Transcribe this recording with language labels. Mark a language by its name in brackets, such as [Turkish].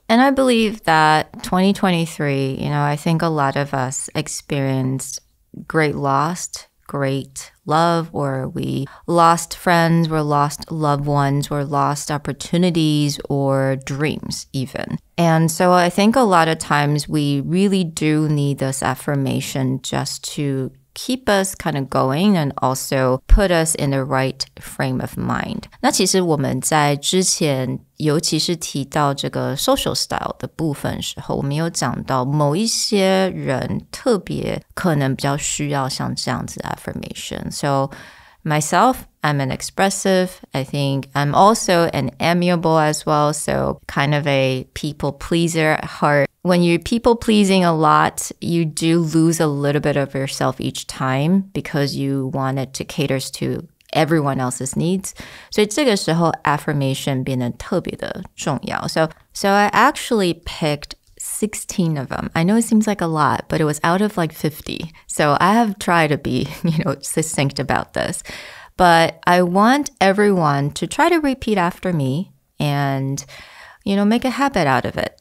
[English] And I believe that 2023, I think a lot of us experienced great loss, great love, or we lost friends, or lost loved ones, or lost opportunities or dreams even. And so I think a lot of times we really do need this affirmation just to keep us kind of going and also put us in the right frame of mind. [Chinese] 那其实我们在之前尤其是提到这个 social style 的部分时候，我们有讲到某一些人特别可能比较需要像这样子的 affirmation. [English] So myself, I'm an expressive. I think I'm also an amiable as well. So kind of a people pleaser at heart. When you're people pleasing a lot, you do lose a little bit of yourself each time because you wanted to cater to everyone else's needs. [Chinese] 所以这个时候 affirmation 变得特別的重要. [English] So I actually picked 16 of them. I know it seems like a lot, but it was out of like 50. So I have tried to be, succinct about this. But I want everyone to try to repeat after me and, make a habit out of it.